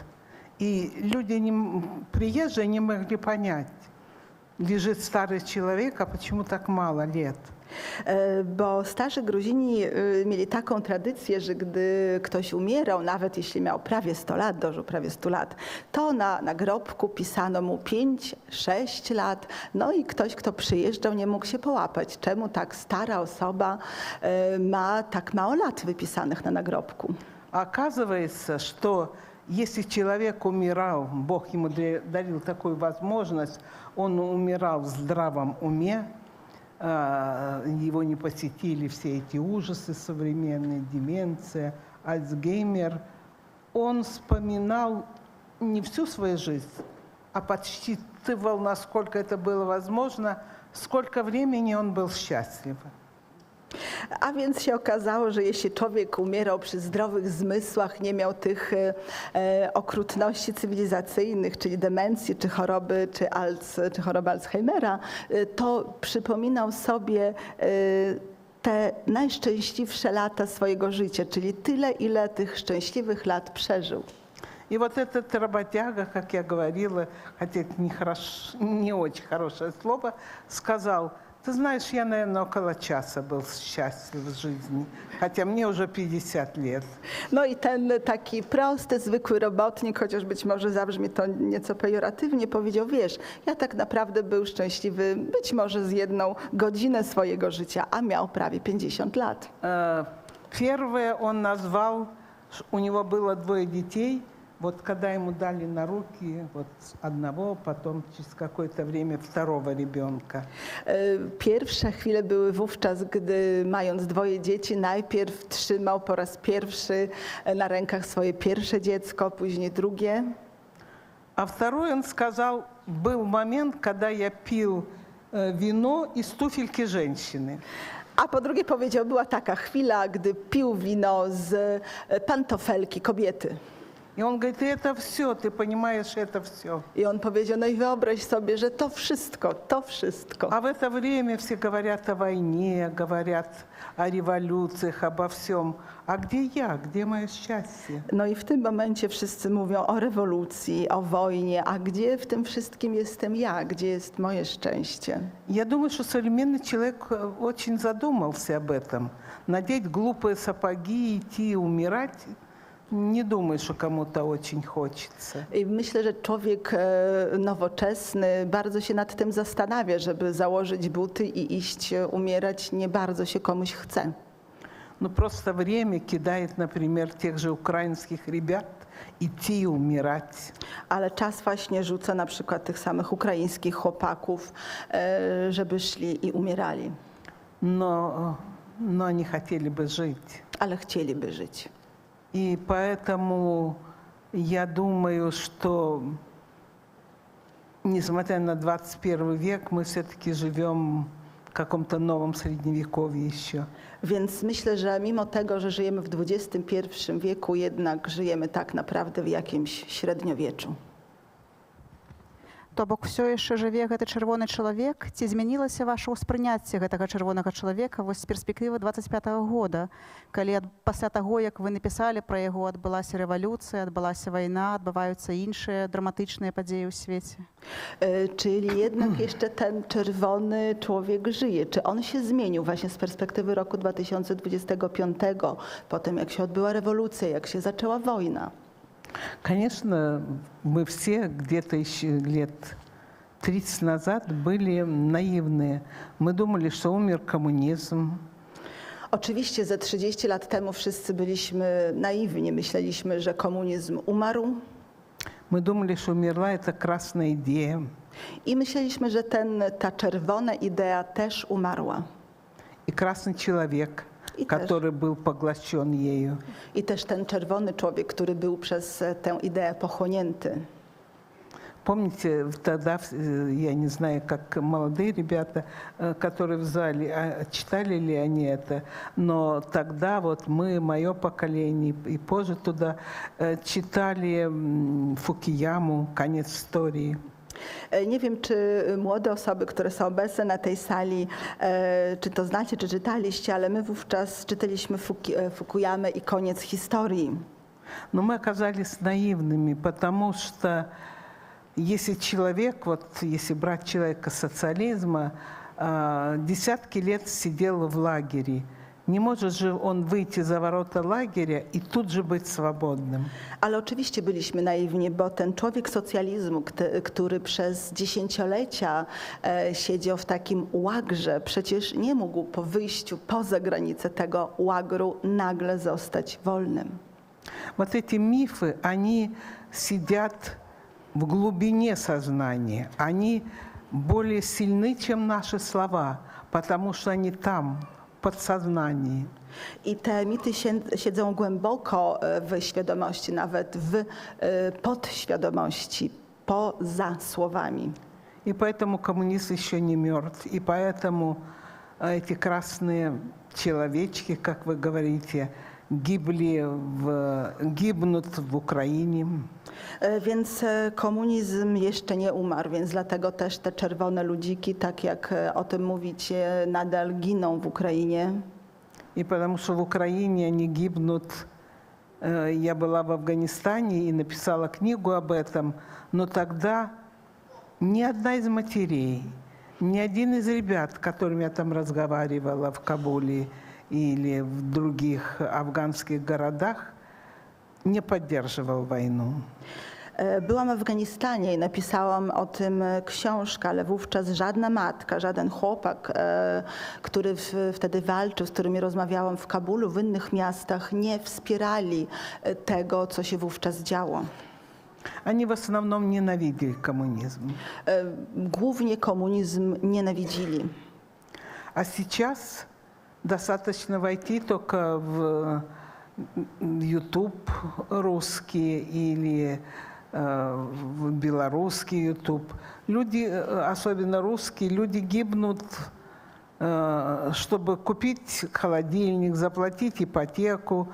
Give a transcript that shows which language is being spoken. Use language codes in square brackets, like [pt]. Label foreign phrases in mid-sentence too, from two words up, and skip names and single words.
[ru] И люди приезжие не могли понять, лежит старый человек, а почему так мало лет. [pl] Bo starzy Gruzini mieli taką tradycję, że gdy ktoś umierał, nawet jeśli miał prawie 100 lat, dożył prawie 100 lat, to na nagrobku pisano mu 5-6 lat. No i ktoś, kto przyjeżdżał, nie mógł się połapać. Czemu tak stara osoba ma tak mało lat wypisanych na nagrobku? [ru] А оказывается, что если человек умирал, Бог ему дарил такую возможность, он умирал в здравом уме, его не посетили все эти ужасы современные, деменция, Альцгеймер, он вспоминал не всю свою жизнь, а подсчитывал, насколько это было возможно, сколько времени он был счастлив. [pl] A więc się okazało, że jeśli człowiek umierał przy zdrowych zmysłach, nie miał tych okrutności cywilizacyjnych, czyli demencji, czy choroby Alzheimera, to przypominał sobie te najszczęśliwsze lata swojego życia, czyli tyle, ile tych szczęśliwych lat przeżył. [ru] И вот этот работяга, как я говорила, хотя это не очень хорошее слово, сказал: ты знаешь, я, наверное, около часа был счастлив в жизни, хотя мне уже 50 лет. [pl] No i ten taki prosty, zwykły robotnik, chociaż być może zabrzmi to nieco pejoratywnie, powiedział, wiesz, ja tak naprawdę był szczęśliwy być może z 1 godzinę swojego życia, a miał prawie 50 lat. [ru] Первое он назвал, у него было 2 детей. Вот когда ему дали на руки вот одного, потом через какое-то время второго ребенка. [pl] Pierwsze chwile były wówczas, gdy mając 2 dzieci, najpierw trzymał po raz pierwszy na rękach swoje pierwsze dziecko, później drugie. [ru] А второй он сказал, был момент, когда я пил вино из туфельки женщины. [pl] A po drugie powiedział, była taka chwila, gdy pił wino z pantofelki kobiety. [ru] И он говорит, это все, ты понимаешь, это все. [pl] I on powiedział, no i wyobraź sobie, że to wszystko. [ru] А в это время все говорят о войне, говорят о революциях, обо всем. А где я, где мое счастье? [pl] No i w tym momencie wszyscy mówią o rewolucji, o wojnie, a gdzie w tym wszystkim jestem ja, gdzie jest moje szczęście? [ru] Я думаю, что современный человек очень задумался об этом. Надеть глупые сапоги, идти и умирать. Nie думаю, [pl] że komuś [ru] очень хочется. [pl] I myślę, że człowiek nowoczesny bardzo się nad tym zastanawia, żeby założyć buty i iść umierać, nie bardzo się komuś chce. [ru] Ну просто время кидает, например, тех же украинских ребят идти и умирать. [pl] Ale czas właśnie rzuca na przykład tych samych ukraińskich chłopaków, żeby szli i umierali. [ru] Но они хотели бы жить. [pl] Ale chcieliby żyć. [ru] И поэтому я думаю, что, несмотря на 21 век, мы все-таки живем в каком-то новом средневековье еще. [pl] Więc myślę, że mimo tego, że żyjemy w XXI wieku, jednak żyjemy tak naprawdę w jakimś średniowieczu. [be] То бок все яшчэ жыве гэты чырвоны чалавек, ці змянілася ваше ўспрыняцце гэтага чырвонага чалавека вось з перспектывы 25-го года, калі пасля таго, як вы напісалі пра яго, адбылася рэвалюцыя, адбылася вайна, адбываюцца іншыя драматычныя падзеі ў свеце? [pl] Czyli jednak jeszcze ten czerwony człowiek żyje. Czy on się zmienił właśnie z perspektywy roku 2025, po tym jak się odbyła rewolucja, jak się zaczęła wojna? [ru] Конечно, мы все где-то еще лет 30 назад были наивные. Мы думали, что умер коммунизм. [pl] Oczywiście ze 30 lat temu wszyscy byliśmy naiwni, myśleliśmy, że komunizm umarł [ru] Мы думали, что умерла эта красная идея. [pl] i myśleliśmy, że ta czerwona idea też umarła. [ru] И красный человек, [pl] И też. [ru] который был поглощен ею. [pl] I też ten czerwony człowiek, który był przez tę ideę pochłonięty. [ru] Помните, тогда, я не знаю, как молодые ребята, которые в зале, читали ли они это, но тогда вот мы, мое поколение и позже туда, читали Фукияму «Конец истории». [pl] Nie wiem, czy młode osoby, które są obecne na tej sali, czy to znacie, czy czytaliście, ale my wówczas czytaliśmy Fukuyamę i koniec historii. [ru] Но мы оказались наивными, потому что если человек, вот если брать человека социализма, десятки лет сидел в лагере, не может же он выйти за ворота лагеря и тут же быть свободным. [pl] Ale oczywiście byliśmy naiwni, bo ten człowiek socjalizmu, który przez dziesięciolecia siedział w takim łagrze, przecież nie mógł po wyjściu poza granicę tego łagru nagle zostać wolnym. [ru] Вот эти мифы, они сидят в глубине сознания. Они более сильны, чем наши слова, потому что они там, в подсознании. [pl] I te mity siedzą głęboko w świadomości, nawet w podświadomości, poza słowami. [ru] И поэтому коммунист еще не мертв. И поэтому эти красные человечки, как вы говорите, гибнут в Украиnie. [pl] Więc komunizm jeszcze nie umarł, więc dlatego też te czerwone ludziki, tak jak o tym mówicie, nadal giną w Ukrainie. [ru] И потому что в Украине они гибнут. Я была в Афганистане и написала книгу об этом, но тогда ни одна из матерей, ни один из ребят, с которыми я там разговаривала в Кабуле или в других афганских городах, [pl] nie podдерживал wojnę. Byłam w Afganistanie i napisałam o tym książkę, ale wówczas żadna matka, żaden chłopak, który wtedy walczył, z którymi rozmawiałam w Kabulu, w innych miastach, nie wspierali tego, co się wówczas działo. [ru] Они в основном ненавидели коммунизм. [pl] Głównie komunizm nienawidzili. [ru] А сейчас достаточно войти только в YouTube русский или в белорусский YouTube. Люди, особенно русские, люди гибнут, чтобы купить холодильник, заплатить ипотеку.